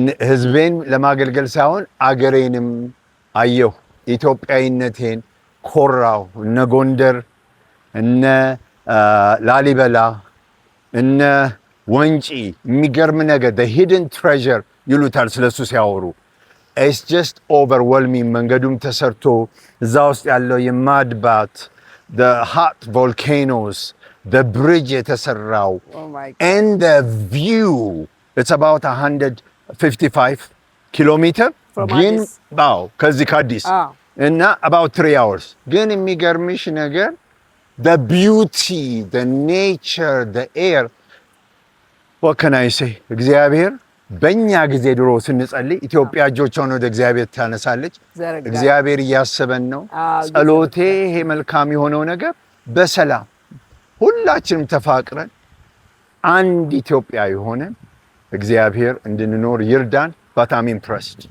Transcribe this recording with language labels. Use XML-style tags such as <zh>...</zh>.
<am>ህዝቤን ለማገልገል ሳይሆን አገሬንም አየሁ። ኢትዮጵያዊነቴን ኮራው። እነ ጎንደር፣ እነ ላሊበላ፣ እነ ወንጪ የሚገርም ነገር</am> <en>the hidden treasure</en> <am>ይሉታል ስለሱ ሲያወሩ።</am> <en>it's just overwhelming።</en> <am>መንገዱም ተሰርቶ እዛ ውስጥ ያለው የማድባት</am> <en>the hot volcanoes, the bridge</en> <am>የተሰራው</am> <en>and the view. It's about 155 kilometers.</en> <am>ግን ከዚህ ከአዲስ እና</am> <en>about 3 hours.</en> <am>ግን የሚገርምሽ ነገር</am> <en>the beauty, the nature, the air. What can I say?</en> <am>እግዚአብሔር በእኛ ጊዜ ድሮ ስንጸልይ ኢትዮጵያ እጆቿን ወደ እግዚአብሔር ታነሳለች። እግዚአብሔር እያሰበን ነው። ጸሎቴ ይሄ መልካም የሆነው ነገር በሰላም ሁላችንም ተፋቅረን አንድ ኢትዮጵያ የሆነን እግዚአብሔር እንድንኖር ይርዳን።</am> <en>But I'm impressed.</en>